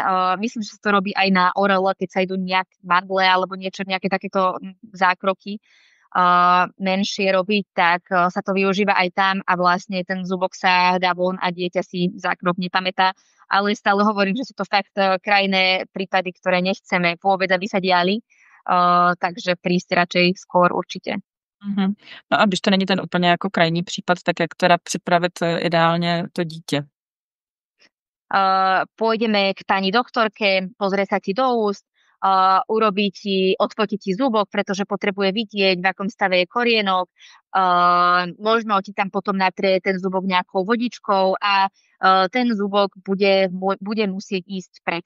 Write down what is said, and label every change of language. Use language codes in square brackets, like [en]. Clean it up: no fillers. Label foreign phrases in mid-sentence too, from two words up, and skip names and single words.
[sk] Myslím, že sa to robí aj na orele, keď sa idú nejak mandle alebo niečo, nejaké takéto zákroky menšie robiť, tak sa to využíva aj tam a vlastne ten zubok sa dá von a dieťa si zákrok nepamätá. Ale stále hovorím, že sú to fakt krajné prípady, ktoré nechceme vôbec, aby sa diali. Takže prísť radšej skôr určite. [cs] No a když to není ten úplně jako krajní případ, tak jak teda připravit ideálně to dítě? [sk] Pôjdeme k pani doktorke, pozrie sa ti do úst, odfotí ti zubok, pretože potrebuje vidieť, v akom stave je korienok, možno ti tam potom natrie ten zubok nejakou vodičkou a ten zubok bude musieť ísť preč.